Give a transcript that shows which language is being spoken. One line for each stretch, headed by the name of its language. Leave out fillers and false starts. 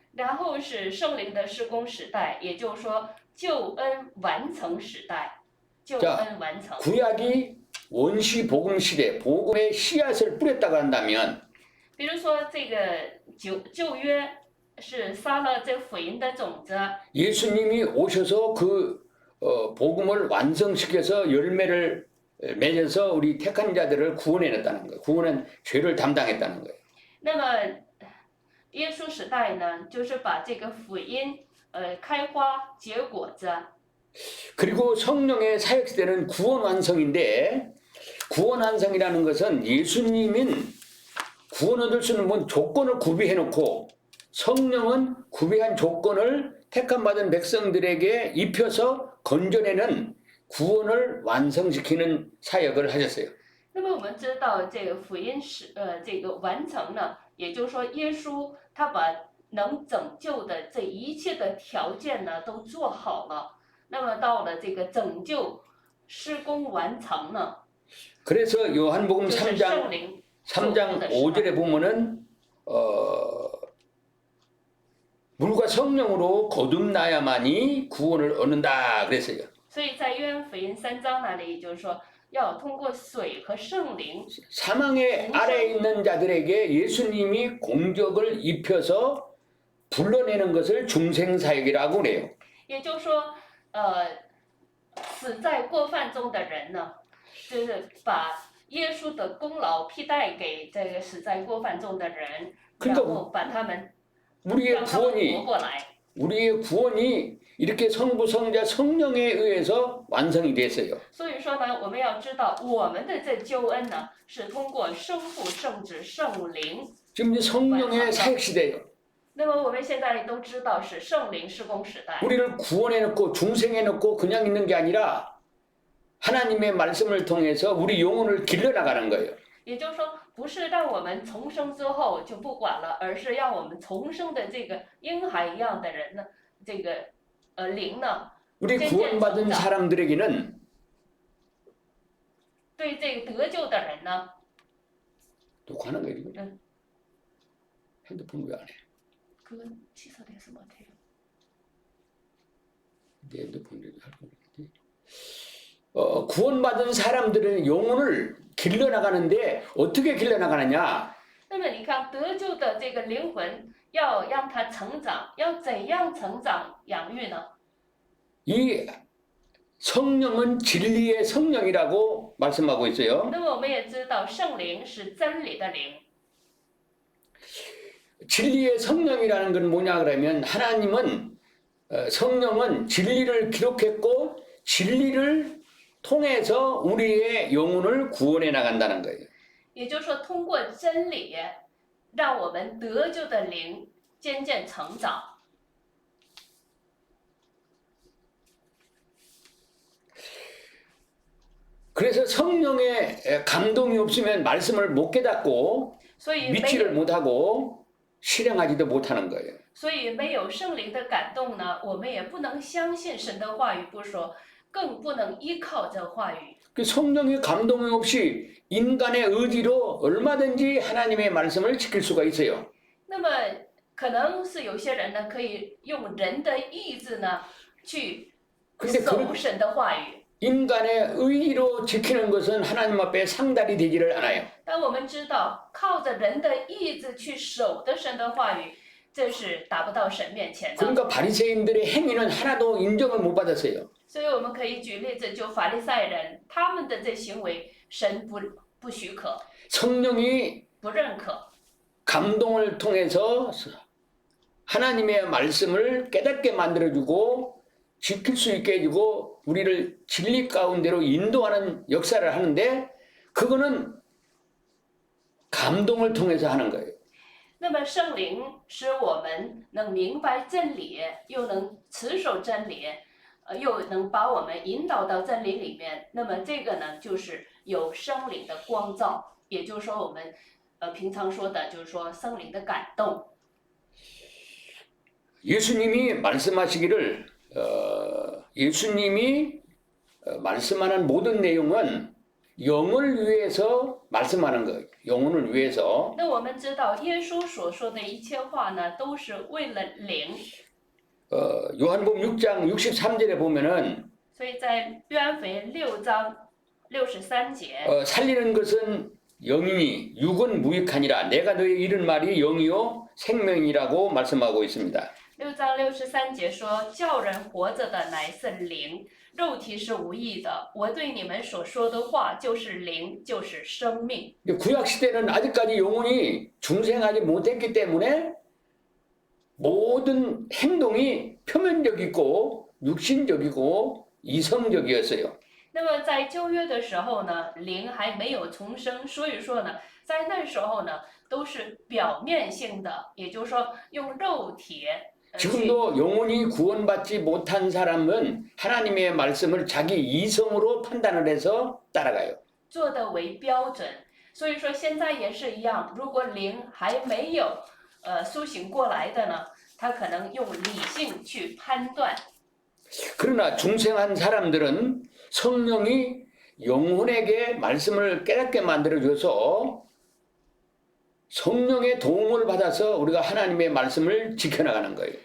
Chinese: 然后是圣灵的施工时代，也就是说救恩完成时代，救恩完成。
Korean: 구약이 원시 복음 시대, 복음의 씨앗을 뿌렸다고 한다면
Chinese: 比如说这个旧约是撒了这福音的种子，
Korean: 예수님이 오셔서 그 복음을 완성시켜서 열매를 맺어서 우리 택한 자들을 구원해냈다는 거예요. 구원은 죄를 담당했다는 거예요.
Chinese: 那么耶稣时代呢，就是把这个福音开花结果子。
Korean: 그리고 성령의 사역 시대는 구원 완성인데 구원 완성이라는 것은 예수님은 구원 얻을 수 있는 뭔 조건을 구비해 놓고 성령은 구비한 조건을 택함 받은 백성들에게 입혀서 건져내는 구원을 완성시키는 사역을 하셨어요.
Chinese: 那么我们知道这个福音这个完成呢，也就是说耶稣他把能拯救的这一切的条件呢都做好了，那么到了这个拯救施工完成呢，
Korean: 그래서 요한복음
Chinese: 就是
Korean: 3장
Chinese: 圣灵
Korean: 3장 5절에 보면은 물과 성령으로 거듭나야만이 구원을 얻는다 그랬어요.
Chinese: 所以在约翰福音3章那里就是说，要通过水和圣灵，
Korean: 사망의 아래에 있는 자들에게 예수님이 공적을 입혀서 불러내는 것을 중생사역이라고 그래요.
Chinese: 也就是说，死在过犯中的人呢，就是把耶稣的功劳披戴给这个死在过犯中的人，然后把他们
Korean: 우리의
Chinese: 让他们活
Korean: 구원이
Chinese: 过来。
Korean: 우리의 구원이 이렇게 성부 성자 성령에 의해서 완성이 됐어요.
Chinese: 所以说呢，我们要知道，我们的这救恩呢，是通过圣父、圣子、圣灵。
Korean: 지금 이제 성령의 사역 시대예요.
Chinese: 那么我们现在都知道是圣灵施工时代。
Korean: 우리를 구원해놓고 중생해놓고 그냥 있는 게 아니라 하나님의 말씀을 통해서 우리 영혼을 길러나가는 거예요.
Chinese: 也就是说，不是让我们重生之后就不管了，而是让我们重生的这个婴孩一样的人呢，这个灵呢，
Korean: 우리 구원받은 사람들에게는
Chinese: 对这个得救的人呢，
Korean: 또 하는 거예요. 지금. 응. 핸드폰 왜 안 해? 그건 취소돼서 못해요. 내 핸드폰으로 할 건데. 구원받은 사람들은 영혼을 길러나가는데 어떻게 길러나가느냐?
Chinese: 那么你看，得救的这个灵魂要让它成长，要怎样成长养育呢？
Korean: 이 성령은 진리의 성령이라고 말씀하고 있어요.
Chinese: 那么我们也知道，圣灵是真理的灵。
Korean: 진리의 성령이라는 건 뭐냐 그러면 하나님은 성령은 진리를 기록했고 진리를 통해서 우리의 영혼을 구원해 나간다는 거예요.
Chinese: 也就是说，通过真理，让我们得救的灵渐渐成长。
Korean: 그래서 성령의 감동이 없으면 말씀을 못 깨닫고
Chinese: 所以没
Korean: 믿지를
Chinese: 有，
Korean: 못하고 실행하지도 못하는 거예요.
Chinese: 所以没有圣灵的感动呢，我们也不能相信神的话语，不说，更不能依靠这话语。
Korean: 그 성령의 감동이 없이 인간의 의지로 얼마든지 하나님의 말씀을 지킬 수가 있어요.
Chinese: 那么可能是有些人呢，可以用人的意志呢去
Korean: 근데
Chinese: 守神的话语。
Korean: 인간의 의지로 지키는 것은 하나님 앞에 상달이 되지를 않아요.
Chinese: 但我们知道，靠着人的意志去守的神的话语，这是达不到神面前的。
Korean: 그러니까 바리새인들의 행위는 하나도 인정을 못 받았어요.
Chinese: 所以我们可以举例子，就法利赛人他们的这行为，神不许可，
Korean: 성령이
Chinese: 不认可。
Korean: 감동을 통해서 하나님의 말씀을 깨닫게 만들어주고 지킬 수 있게 해주고 우리를 진리 가운데로 인도하는 역사를 하는데 그거는 감동을 통해서 하는 거예요.
Chinese: 那么圣灵使我们能明白真理，又能持守真理，又能把我们引导到真理里面。那么这个呢，就是有圣灵的光照，也就是说我们平常说的，就是说圣灵的感动。
Korean: 예수님이 말씀하시기를 예수님이 말씀하는 모든 내용은 영을 위해서 말씀하는 거예요. 영혼을 위해서.
Chinese: 那我们知道，耶稣所说的一切话呢，都是为了灵。
Korean: 요한복음 6장 63절에 보면은
Chinese: 所以在约翰福音6章63节，
Korean: 살리는 것은 영이니 육은 무익하니라. 내가 너희 이른 말이 영이요 생명이라고 말씀하고 있습니다.
Chinese: 6章63节说：“叫人活着的乃是灵，肉体是无益的。我对你们所说的话就是灵，就是生命。”
Korean: 구약 시대는 아직까지 영혼이 중생하지 못했기 때문에 모든 행동이 표면적이고 육신적이고 이성적이었어요.
Chinese: 那么在旧约的时候呢，灵还没有重生，所以说呢，在那时候呢，都是表面性的，也就是说用肉体去。
Korean: 지금도 영혼이 구원받지 못한 사람은 하나님의 말씀을 자기 이성으로 판단을 해서 따라가요.
Chinese: 做的为标准，所以说现在也是一样，如果灵还没有苏醒过来的呢，他可能用理性去判断。
Korean: 그러나 중생한 사람들은 성령이 영혼에게 말씀을 깨닫게 만들어줘서 성령의 도움을 받아서 우리가 하나님의 말씀을 지켜나가는 거예요.